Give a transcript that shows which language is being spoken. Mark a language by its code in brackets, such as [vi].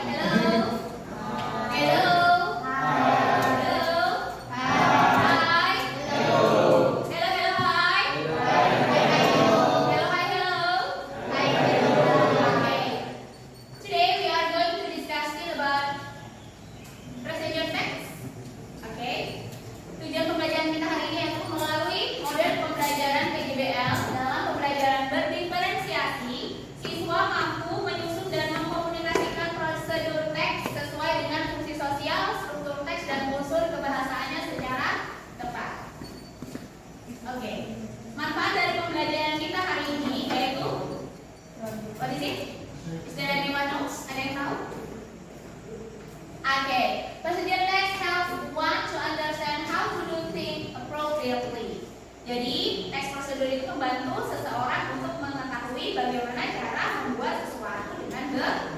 [en] Hello. Hello. Hello. Hi. Hello. Hello. Hello. Hi. Hello. Hi. Hello. Okay. Today we are going to discuss still about procedure text. Oke. [id] Tujuan pembelajaran kita hari ini yaitu melalui model pembelajaran PJBL dalam pembelajaran berdiferensiasi, siswa mampu menyusun dan mengkomunikasikan prosedur teks sesuai dengan fungsi sosial, struktur teks, dan unsur kebahasaannya secara tepat. Oke. Manfaat dari pembelajaran kita hari ini yaitu [en] what is it? Is there anyone knows? [id] Ada yang tahu? [en] Oke. Procedure text helps one to understand how to do things appropriately. [id] Jadi, teks prosedur itu membantu seseorang untuk mengetahui bagaimana cara membuat sesuatu dengan benar.